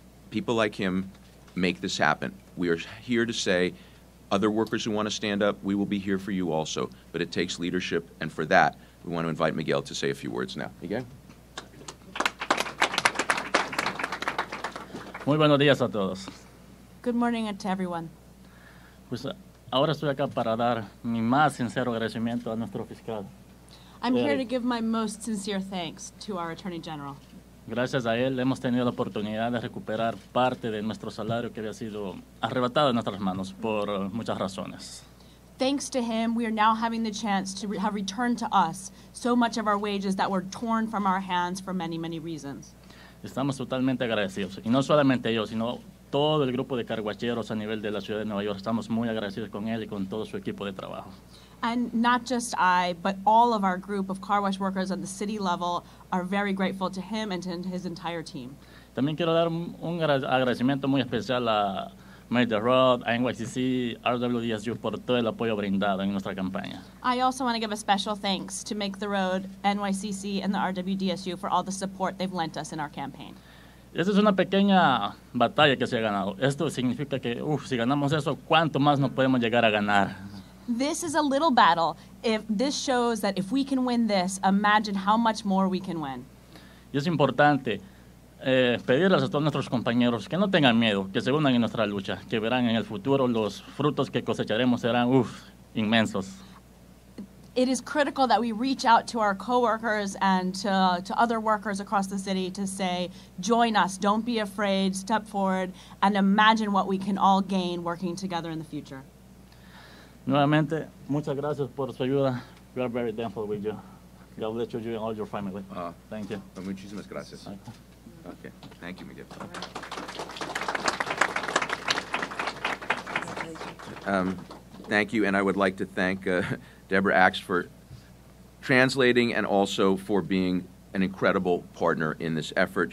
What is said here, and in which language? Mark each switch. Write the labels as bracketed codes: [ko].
[en] People like him make this happen. We are here to say, other workers who want to stand up, we will be here for you also. But it takes leadership, and for that, we want to invite Miguel to say a few words now. Miguel? [es] Muy buenos días a todos. [en] Good morning to everyone. [es] Pues ahora estoy acá para dar mi más sincero agradecimiento a nuestro fiscal. [en] I'm here to give my most sincere thanks to our Attorney General. [es] Gracias a él hemos tenido la oportunidad de recuperar parte de nuestro salario que había sido arrebatado de nuestras manos por muchas razones. [en] Thanks to him, we are now having the chance to have returned to us so much of our wages that were torn from our hands for many, many reasons. [es] Estamos totalmente agradecidos. Y no solamente yo, sino todo el grupo de carguacheros a nivel de la ciudad de Nueva York. Estamos muy agradecidos con él y con todo su equipo de trabajo. [en] And not just I, but all of our group of car wash workers at the city level are very grateful to him and to his entire team. [es] También quiero dar un agradecimiento muy especial a Make the Road, a NYC, RWDSU por todo el apoyo brindado en nuestra campaña. [en] I also want to give a special thanks to Make the Road, NYCC, and the RWDSU for all the support they've lent us in our campaign. [es] Esa es una pequeña batalla que se ha ganado. Esto significa que, si ganamos eso, ¿cuánto más nos podemos llegar a ganar? [en] This is a little battle. If this shows that if we can win this, imagine how much more we can win. [es] Y es importante pedirles a todos nuestros compañeros que no tengan miedo, que se unan en nuestra lucha, que verán en el futuro los frutos que cosecharemos serán inmensos. [en] It is critical that we reach out to our coworkers and to other workers across the city to say, join us, don't be afraid, step forward, and imagine what we can all gain working together in the future. [es] Nuevamente, muchas gracias por su ayuda. [en] We are very thankful with you. God bless you and all your family. Thank you. [es] Muchísimas gracias. [en] Okay. Thank you, Miguel. Thank you, and I would like to thank Deborah Axe for translating and also for being an incredible partner in this effort.